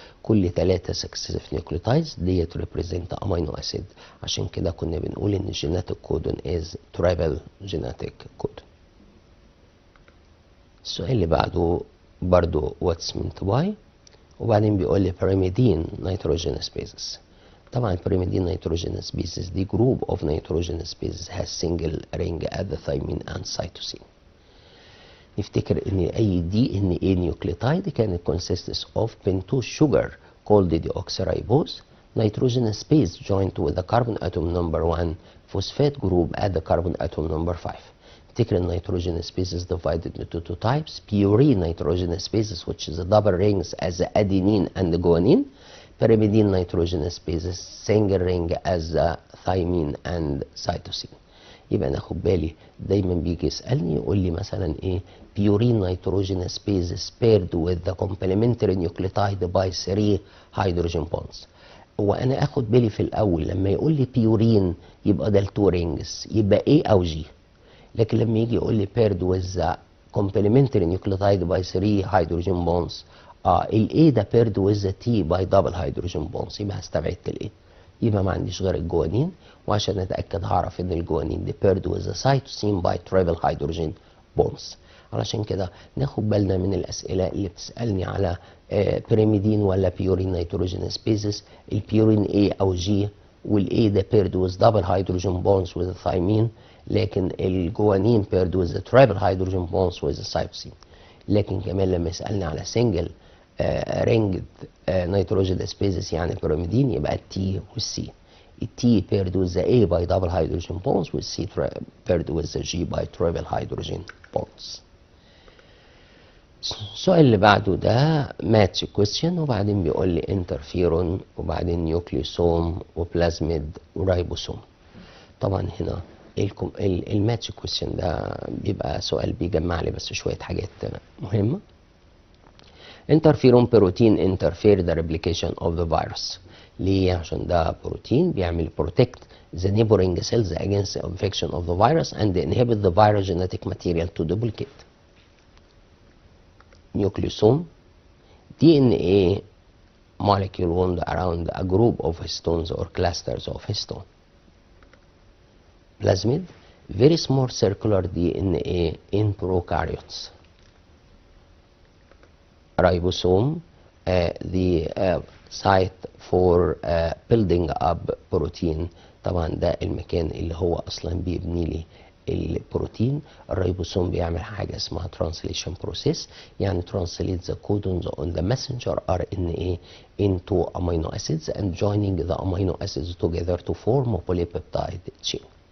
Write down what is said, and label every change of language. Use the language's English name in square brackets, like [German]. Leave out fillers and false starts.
[English] كل 3 successive nucleotides that represent amino acid، [Arabic] عشان كده كنا بنقول ان [English] genetic codon is triple genetic codon. [Arabic] السؤال اللي بعده برضو [English] what's meant by [Arabic] وبعدين بيقول لي [English] pyrimidine nitrogen spaces. طبعا pyrimidine nitrogen species دي group of nitrogen species has single ring at the thymine and cytosine. [Arabic] نفتكر ان [English] اي D N A nucleotide كانت consists of pentose sugar called deoxyribose, nitrogen space joined with the carbon atom number 1 phosphate group at the carbon atom number 5. نفتكر النيتروجين species divided into two types: purine nitrogen species which is the double rings as the adenine and the guanine, pyrimidine nitrogen species single ring as the thymine and cytosine. [Arabic] يبقى ناخد بالي دايما بيجي يسألني يقول لي مثلا ايه [English] purine nitrogen species paired with the complementary nucleotide by 3 hydrogen bonds. [Arabic] وانا اخد بالي في الاول لما يقول لي [English] purine يبقى ده التو رينجز يبقى A او G، لكن لما يجي يقول لي paired with the complementary nucleotide by 3 hydrogen bonds ال A ده paired with the T by double hydrogen bonds، يبقى استبعدت ال A، يبقى ما عنديش غير الجوانين، وعشان اتاكد هعرف ان الجوانين دي paired with the cytosine by triple hydrogen bonds. [Arabic] علشان كده ناخد بالنا من الاسئله اللي بتسالني على بيريميدين ولا بيورين نيتروجين سبيسز. [English] البيورين A او G، والاي ده paired with double hydrogen bonds with the thymine، لكن الجوانين paired with the triple hydrogen bonds with the cytosine. [Arabic] لكن كمان لما يسالني على [English] single [Arabic] رينجد نيتروجين سبيسز يعني بيريميدين يبقى التي والسي. [English] التي paired with the A by double hydrogen bonds والسي paired with the G by triple hydrogen bonds. [Arabic] السؤال اللي بعده ده ماتش كويستشن، وبعدين بيقول لي انترفيرون وبعدين نيوكليوسوم وبلازميد ورايبوسوم. طبعا هنا الماتش كويستشن ده بيبقى سؤال بيجمع لي بس شويه حاجات مهمه. [English] Interferon protein interfere the replication of the virus. [Arabic] ليه؟ عشان ده بروتين بيعمل [English] protect the neighboring cells against the infection of the virus and inhibit the virus genetic material to duplicate. Nucleosome DNA molecule wound around a group of histones or clusters of histone. Plasmid very small circular DNA in prokaryotes. Ribosome the site for building up protein. [Arabic] طبعا ده المكان اللي هو اصلا بيبني لي البروتين. الريبوسوم بيعمل حاجه اسمها [English] translation process، يعني translate the codons on the messenger RNA into amino acids and joining the amino acids together to form a polypeptide chain.